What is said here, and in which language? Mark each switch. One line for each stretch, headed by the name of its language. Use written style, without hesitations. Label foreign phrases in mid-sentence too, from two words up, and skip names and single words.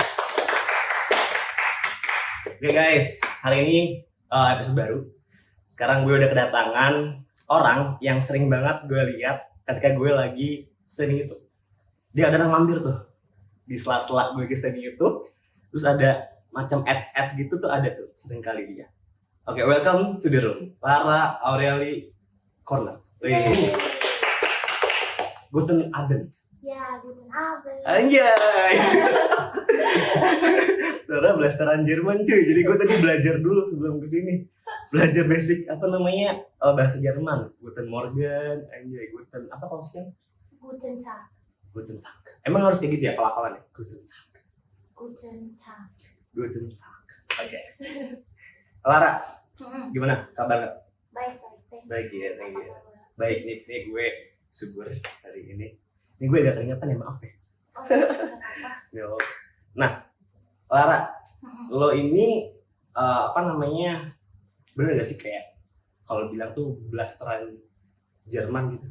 Indonesian: Oke guys, hari ini episode baru. Sekarang gue udah kedatangan orang yang sering banget gue lihat ketika gue lagi streaming YouTube. Dia ada mampir tuh di sela-sela gue streaming YouTube. Terus ada macam ads gitu tuh ada tuh sering kali dia. Oke,
English: welcome to the room, Lara Aureli Corner.
German: Guten Abend. Ya, guten Abend.
Indonesian: Anjay. Suara blasteran Jerman cuy. Jadi gue tadi belajar dulu sebelum kesini. Belajar basic bahasa Jerman.
German: Guten Morgen, anjay. Guten apa kosnya? Guten Tag. Guten Tag.
Indonesian: Emang harus kayak gitu ya pelafalannya?
German: Guten Tag. Guten Tag. Guten Tag.
Indonesian: Oke. Lara, gimana kabar? Baik. Baik ya,
English: thank you.
Indonesian: Apa kabar? Baik nih gue subur hari ini. Ini gue agak keringetan ya, maaf ya. Oh, tidak apa-apa. Yo. Nah, Lara, lo ini bener gak sih kayak kalau bilang tuh blasteran Jerman gitu?